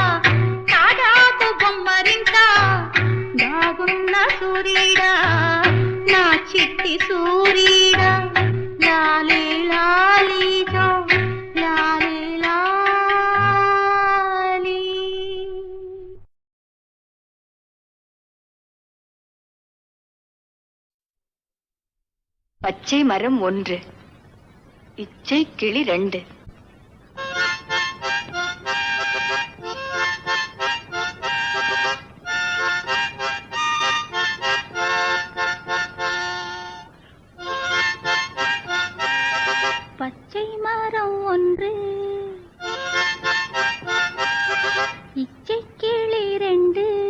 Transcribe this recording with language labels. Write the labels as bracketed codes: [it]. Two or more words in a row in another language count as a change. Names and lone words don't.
[te] తాటాకు బొమ్మరింట దాగున్న సూరీడా, నా చిట్టి సూరీడా. లాలి లాలి జో, లాలి లాలి. [ta] பச்சை மரம் 1, இச்சை கிளி 2. பச்சை மரம் 1, இச்சை கிளி 2.